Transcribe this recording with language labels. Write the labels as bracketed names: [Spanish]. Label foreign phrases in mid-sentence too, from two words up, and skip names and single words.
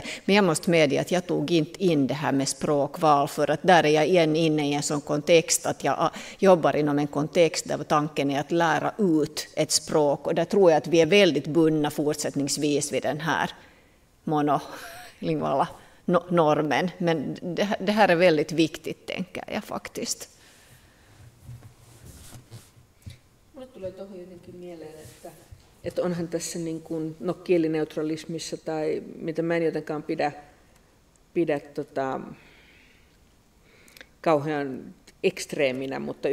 [Swedish] Men jag måste medge att jag tog inte in det här med språkval, för att där är jag igen inne i en sån kontext att jag jobbar inom en kontext där tanken är att lära ut ett språk, och där tror jag att vi är väldigt bundna fortsättningsvis vid den här monolinguala normen. Men det här är väldigt viktigt, tänker jag faktiskt. [Finnish] Mulle tulee tuohon jotenkin mieleen, että onhan tässä niin kuin, kielineutralismissa tai mitä mä en jotenkaan pidä kauhean ekstreeminä, mutta